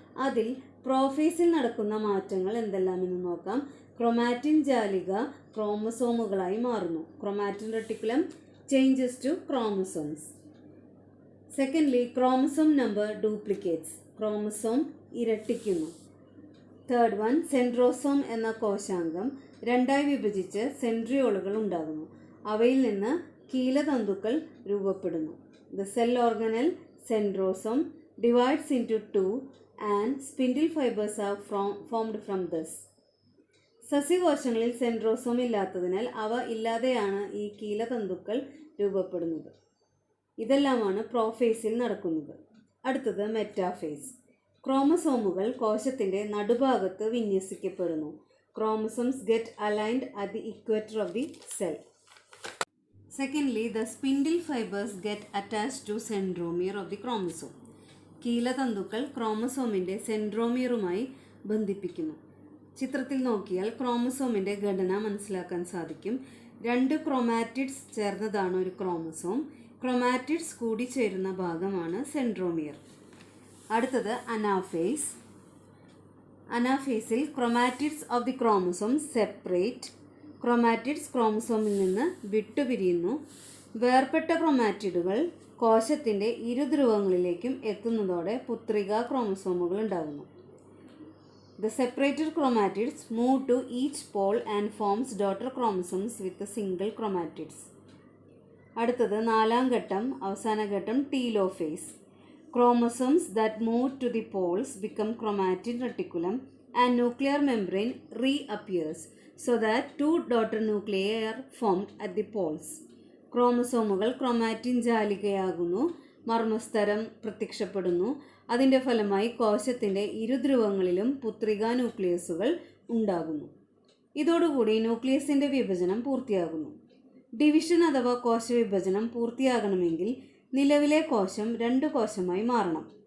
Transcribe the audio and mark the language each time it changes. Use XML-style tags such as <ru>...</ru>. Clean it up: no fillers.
<ml>അതിൽ പ്രോഫേസിൽ നടക്കുന്ന മാറ്റങ്ങൾ എന്തെല്ലാമെന്ന് നോക്കാം. ക്രൊമാറ്റിൻ ജാലിക ക്രോമസോമുകളായി മാറുന്നു.</ml> <en>Chromatin reticulum changes to chromosomes. Secondly, chromosome number duplicates.</en> <ml>Chromosome ഇരട്ടിക്കുന്നു. Third one, centrosome എന്ന കോശാംഗം രണ്ടായി വിഭജിച്ച് സെൻട്രിയോളുകൾ ഉണ്ടാകുന്നു. അവയിൽ നിന്ന് കീലതന്തുക്കൾ രൂപപ്പെടുന്നു.</ml> <en>The cell organelle centrosome divides into two and spindle fibres are formed from this.</en> <ml>സസ്യകോശങ്ങളിൽ centrosome ഇല്ലാത്തതിനാൽ അവ ഇല്ലാതെയാണ് ഈ കീലതന്തുക്കൾ രൂപപ്പെടുന്നത്. ഇതെല്ലാമാണ് പ്രോഫേസിൽ നടക്കുന്നത്. അടുത്തത് metaphase. ക്രോമസോമുകൾ കോശത്തിൻ്റെ നടുഭാഗത്ത് വിന്യസിക്കപ്പെടുന്നു.</ml> <en>Chromosomes get aligned at the equator of the cell. Secondly, the spindle fibers get attached to centromere of the chromosome.</en> <ml>കീലതന്തുക്കൾ ക്രോമസോമിൻ്റെ സെൻട്രോമിയറുമായി ബന്ധിപ്പിക്കുന്നു. ചിത്രത്തിൽ നോക്കിയാൽ ക്രോമസോമിൻ്റെ ഘടന മനസ്സിലാക്കാൻ സാധിക്കും. 2 ക്രോമാറ്റിഡ്സ് ചേർന്നതാണ് ഒരു ക്രോമസോം. ക്രോമാറ്റിഡ്സ് കൂടിച്ചേരുന്ന ഭാഗമാണ് സെൻട്രോമിയർ. അടുത്തത് anaphase. അനാഫേസിൽ</ml> <en>Chromatids of the chromosome separate.</en> <ml>Chromatids ക്രോമസോമിൽ നിന്ന് വിട്ടുപിരിയുന്നു. വേർപെട്ട ക്രോമാറ്റിഡുകൾ കോശത്തിൻ്റെ ഇരുധ്രുവങ്ങളിലേക്കും എത്തുന്നതോടെ പുത്രിക ക്രോമസോമുകൾ ഉണ്ടാകുന്നു.</ml> <en>The separated chromatids move to each pole and forms daughter chromosomes with a single chromatids.</en> <ml>അടുത്തത് 4ാം ഘട്ടം, അവസാന ഘട്ടം, telophase.</ml> <en>Chromosomes that move to the poles become chromatin reticulum and nuclear membrane reappears so that 2 daughter nuclei are formed at the poles.</en> <ml>ക്രോമസോമുകൾ chromatin ജാലികയാകുന്നു. മർമ്മസ്തരം പ്രത്യക്ഷപ്പെടുന്നു. അതിൻ്റെ ഫലമായി കോശത്തിൻ്റെ ഇരുധ്രുവങ്ങളിലും പുത്രികാ ന്യൂക്ലിയസുകൾ ഉണ്ടാകുന്നു. ഇതോടുകൂടി ന്യൂക്ലിയസിൻ്റെ വിഭജനം പൂർത്തിയാകുന്നു. ഡിവിഷൻ അഥവാ കോശവിഭജനം പൂർത്തിയാകണമെങ്കിൽ നിലവിലെ കോശം 2 കോശമായി മാറണം.</ml>